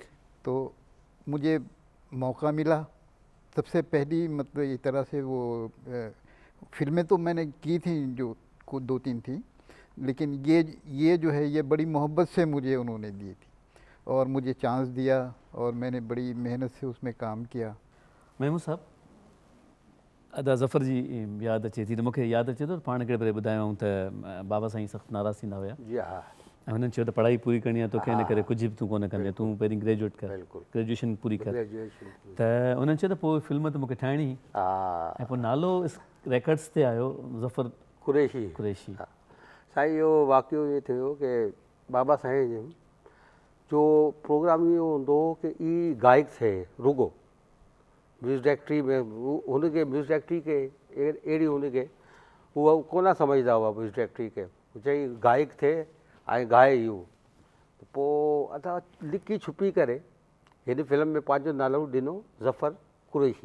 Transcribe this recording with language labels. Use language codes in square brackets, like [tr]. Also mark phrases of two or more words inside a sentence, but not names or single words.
[ur] تو مجھے موقع ملا. سب سے پہلی مطلب اس طرح سے وہ فلمیں تو میں نے کی تھی، جو کو 2-3 تھی، لیکن یہ جو ہے یہ بڑی محبت سے مجھے انہوں نے دی تھی اور مجھے چانس دیا اور میں نے بڑی محنت سے اس میں کام کیا. [sd] महमूद साहब, अदा ज़फ़र जी यादि अचे थी, त मूंखे यादि अचे थो पाण हिकिड़े भेरे ॿुधायो त बाबा साईं सख़्तु नाराज़ थींदा हुया जी हा, ऐं हुननि चयो त पढ़ाई पूरी करणी आहे तोखे, हिन करे कुझु बि तूं कोन कंदे, तूं पहिरीं ग्रेजुएट कर, बिल्कुलु ग्रेजुएशन पूरी कर। ग्रेजुएशन त उन्हनि चयो त पोइ फिल्म त मूंखे ठाहिणी, हा, ऐं पोइ नालो रेकॉर्ड्स ते आयो ज़फ़र कुरैशी। कुरैशी। हा, साईं इहो वाक़ियो इहो थियो कि बाबा साईं जो प्रोग्राम इहो हूंदो हो कि ई गायक थे रुगो [en] music directory [sd] में, हुनखे [en] music directory [sd] खे अहिड़ी हुनखे उहा कोन सम्झंदा हुआ [en] music directory [sd] खे, चई गायक थे ऐं गाए इहो। पोइ असां लिकी छुपी करे हिन फिल्म में पंहिंजो नालो ॾिनो ज़फ़र कुरैशी।